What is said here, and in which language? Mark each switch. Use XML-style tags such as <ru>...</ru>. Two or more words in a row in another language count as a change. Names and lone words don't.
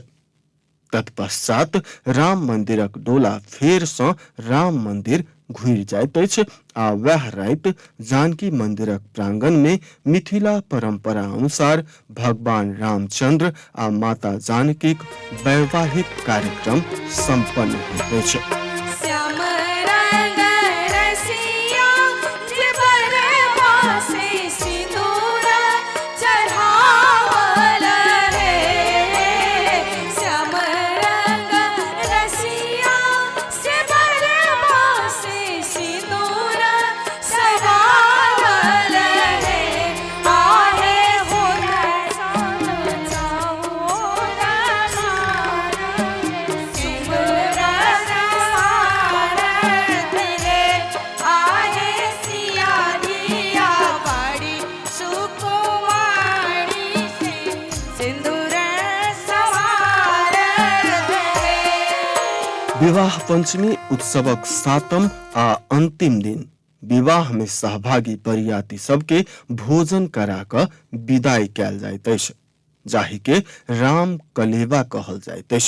<mai>तत्पश्चात राम मंदिरक डोला फेर सँ राम मंदिर घुरि जाइत अछि आ वएह राति जानकी मंदिरक प्रांगण में मिथिला परंपरा अनुसार भगवान रामचंद्र आ माता जानकीक वैवाहिक कार्यक्रम संपन्न होइत अछि। श्याम रंग रसिया जिबर बासे सिंदूर चढ़ावल रे। श्याम रंग रसिया जिबर बासे सिंदूर चढ़ावल रे। आहे हो सन चाओर सिंदूर सारथ रे। आहे सिया दिया बड़ी सुकुमारी से सिंदूर सवारथ रे। विवाह पंचमी उत्सवक 7म आ अंतिम दिन विवाह में सहभागी बरियाती सबके भोजन करा क विदाई कयल जाइत अछि, जाहि के राम कलेवा कहल जाइत अछि।</mai>